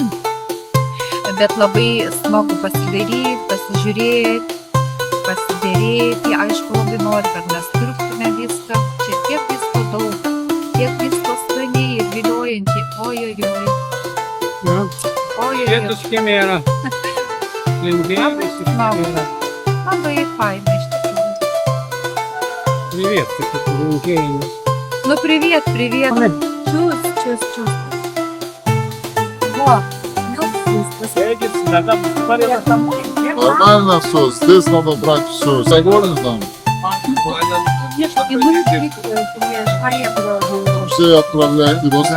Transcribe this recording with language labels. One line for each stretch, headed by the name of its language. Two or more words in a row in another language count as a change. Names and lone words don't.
Lithuanian: Bet labai smagu pasidaryti, pasiderėti, aišku, labai nori, kad mes pirktume viską. Čia tiek visko daug, tiek visko skaniai ir viliojančiai. Ojojoj. Vietos Kemera. Linkėjimas iš Kemera. Labai faina iš tikrųjų.
Russian: Привет, такие linkėjimas. Ну, привет. Чус. Во, Нормально все, здесь надо брать все. Согласен там? Все отправляйте.